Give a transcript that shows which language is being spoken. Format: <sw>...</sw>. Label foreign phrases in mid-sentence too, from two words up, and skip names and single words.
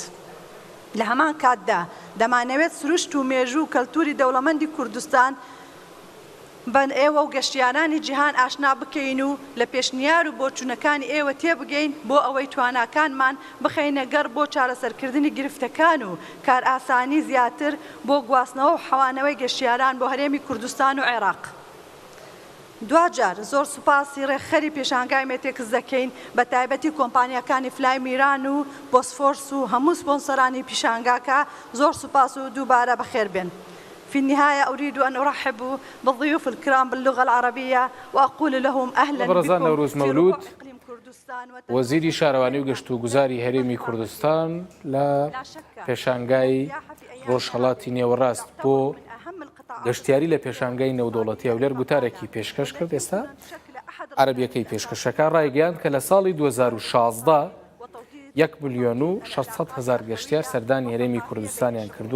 <ckb>لە هەمان کاتدا دەمانەوێت سروشت و مێژوو و کەلتوری دەوڵەمەندی کوردستان بەن ئێوە و گەشتیارانی جیهان ئاشنا بکەین و لە پێشنیار و بۆچوونەکانی ئێوە تێبگەین بۆ ئەوەی تواناکانمان بخەینە گەڕ بۆ چارەسەرکردنی گرفتەکان و کار ئاسانی زیاتر بۆ گواستنەوە و حەوانەوەی گەشتیاران بۆ هەرێمی کوردستان و عێراق. دوجار زۆر سوپاسی ڕێکخەری پێشانگای مێتێکس دەکەین بە تایبەتی کۆمپانیەکانی فلای میران و بۆسفۆرس و هەموو سپۆنسەرانی پیشانگاکە زۆر سوپاس و دووبارە بەخێر بێن.</ckb> <ar>في النهاية أريد أن أرحب بالضيوف الكرام باللغة العربية وأقول لهم أهلا بكم</ar> <ckb>نوروز مولود وزیری شارەوانی و گەشت و گوزاری هەرێمی کوردستان لە پێشانگای ڕۆژهەڵاتی نێوەڕاست بۆ گەشتیاری لە پێشانگای نێودەوڵەتی هەولێر گوتارێکی پێشکەش کرد. ئێستا عەرەبیەکەی پێشکەشەکە ڕایگەیاند کە لە ساڵی 2016 1,600,000 گەشتیار سەردانی هەرێمی کوردستانیان کردووە.</ckb>